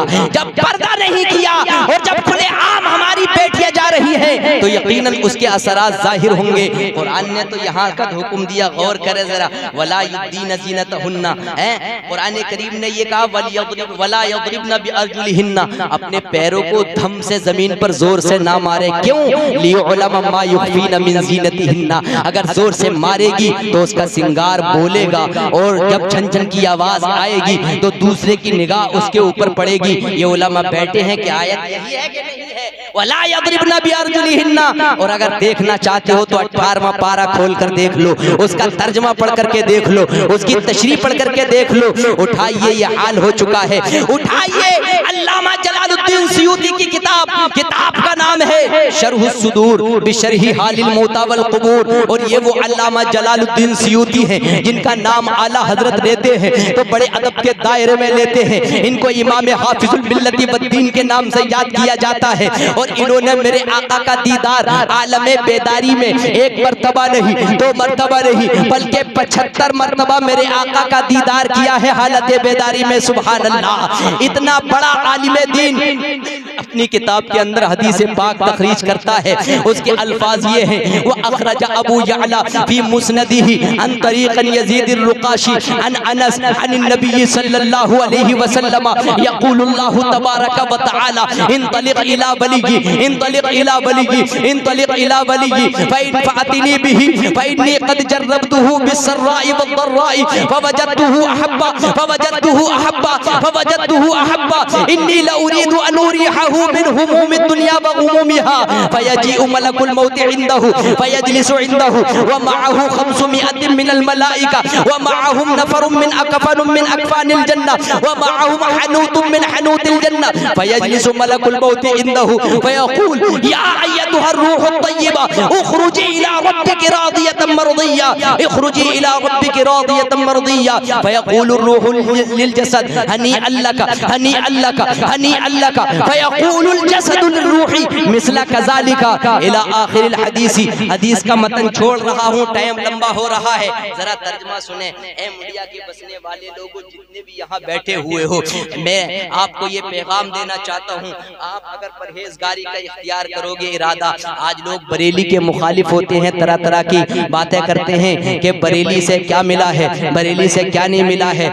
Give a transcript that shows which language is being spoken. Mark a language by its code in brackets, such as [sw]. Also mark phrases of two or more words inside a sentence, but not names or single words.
[ur] جب پردہ نہیں کیا اور جب کھلے عام ہماری بیٹیاں جا رہی ہیں تو یقیناً اس کے اثرات ظاہر ہوں گے. قرآن نے تو یہاں کا حکم دیا، غور کرے ذرا, [ar] ولا يبدين زينتهن, [ur] قرآن کریم نے یہ کہا [ar] ولا يضربن بأرجلهن, [ur] اپنے پیروں کو دھم سے زمین پر زور سے نہ مارے. क्यों? [ar] ليعلم ما يخفين من زينتهن, [ur] اگر زور سے مارے گی تو اس کا سنگار بولے گا اور جب چھن چھن کی آواز آئے گی تو دوسرے کی نگاہ اس کے اوپر پڑے گی. یہ علما بیٹھے ہیں کہ آیت یہی ہے کہ نہیں ہے, [ar] ولا يضربن بأرجلهن. [ur] اور اگر دیکھنا چاہتے ہو تو 18واں پارہ کھول کر دیکھ لو، اس کا ترجمہ پڑھ کرکے دیکھ لو، اس کی تشریح پڑھ کرکے دیکھ لو. اٹھائیے، یہ حال ہو چکا ہے۔ اٹھائیے، علامہ جلال الدین سیوطی کی کتاب کا نام ہے شرح الصدور بشرح حال الموتى والقبور. اور یہ وہ علامہ جلال الدین سیوطی ہیں جن کا نام اعلیٰ حضرت لیتے ہیں تو بڑے ادب کے دائرے میں لیتے ہیں. ان کو امام حافظ الملة والدین کے نام سے یاد کیا جاتا ہے. اور انہوں نے میرے آقا کا دیدار عالمِ بیداری میں ایک مرتبہ نہیں، دو مرتبہ نہیں، بلکہ 75 مرتبہ میرے آقا کا دیدار کیا ہے حالتِ بیداری میں. [ar] سبحان الله, [ur] اتنا بڑا عالمِ دین اپنی کتاب کے اندر حدیث پاک تخریج کرتا ہے. اس کے الفاظ یہ ہیں, [ar] وأخرج أبو يعلى في مسنده عن طريق يزيد الرقاشي عن أنس عن النبي صلى الله عليه وسلم يقول الله تبارك وتعالى انطلق إلى وليي انطلق إلى وليي انطلق إلى وليي فإن فأتني به فإني قد جربته بالسراء والضراء فوجدته أحب فوجدته أحب فوجدته أحب إني لأريد أن أريحه من هموم الدنيا وغمومها فيجيء ملك الموت عنده فيجلس عنده ومعه 500 من الملائكة ومعهم نفر من أكفان من أكفان الجنة ومعهم حنوط من حنوط الجنة فيجلس ملك الموت عنده فيقول يا أيتها الروح الطيبة اخرجي إلى ربك راضية مرضية اخرجي إلى ربك راضية مرضية فيقول الروح للجسد هنيئا لك هنيئا لك هنيئا لك فيقول الجسد للروح مثل ذلك إلى آخر الحديث. [ur] حدیث کا متن چھوڑ رہا ہوں، ٹائم لمبا ہو رہا ہے، ذرا ترجمہ سنے. اے منڈیا کے بسنے والے لوگوں، جتنے بھی یہاں بیٹھے ہوئے ہو، میں آپ کو یہ پیغام دینا چاہتا ہوں، آپ اگر پرہیزگاری کا اختیار کرو گے ارادہ، آج لوگ بریلی کے مخالف ہوتے ہیں، طرح طرح کی باتیں کرتے ہیں کہ بریلی سے کیا ملا ہے، بریلی سے کیا نہیں ملا ہے.